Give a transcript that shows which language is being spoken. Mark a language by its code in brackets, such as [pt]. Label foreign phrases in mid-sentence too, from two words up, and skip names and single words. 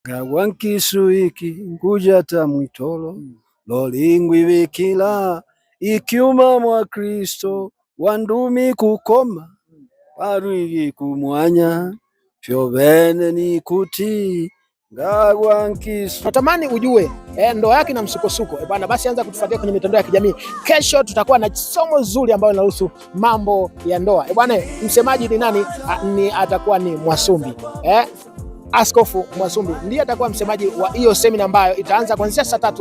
[nyy] Gawankisu iki nguja ta mwitolo lolingwi vikila ikiuma mwa Kristo wandumi kukoma parwigi kumwanya fyovene ni kuti Gawankisu. [sw] Natamani ujue ndoa yake na msukosuko bwana, basi anza kutufuatia kwenye mitandao ya kijamii. Kesho tutakuwa na somo zuri ambalo linahusu mambo ya ndoa bwana. Msemaji ni nani? Atakuwa ni Mwasumbi Askofu Mwasumbi ndiye atakuwa msemaji wa hiyo semina ambayo itaanza kuanzia saa 3.